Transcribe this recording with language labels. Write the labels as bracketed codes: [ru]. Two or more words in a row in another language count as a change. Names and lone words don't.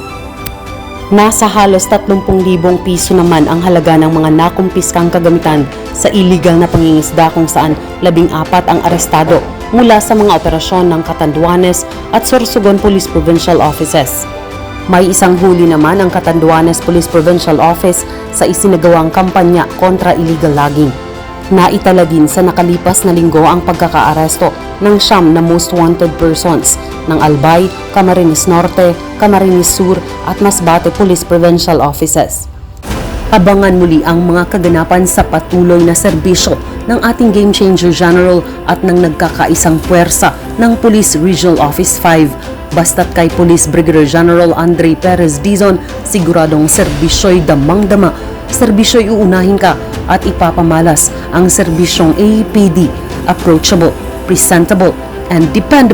[tl] Nasa halos 30,000 piso naman ang halaga ng mga nakumpiskang kagamitan sa illegal na pangingisda, kung saan 14 ang arestado mula sa mga operasyon ng Catanduanes at Sorsogon Police Provincial Offices. May isang huli naman ang Catanduanes Police Provincial Office sa isinagawang kampanya kontra [en] illegal logging. [tl] Naitala din sa nakalipas na linggo ang pagkakaaresto ng 9 na [en] most wanted persons [tl] ng Albay, Camarines Norte, Camarines Sur at Masbate Police Provincial Offices. Abangan muli ang mga kaganapan sa patuloy na serbisyo ng ating Game Changer General at ng nagkakaisang puwersa ng Police Regional Office 5. Basta't kay Police Brigadier General Andre Perez Dizon, siguradong serbisyo'y damang-dama, serbisyo'y uunahin ka at ipapamalas ang serbisyong APD, [en] approachable, presentable, and dependable.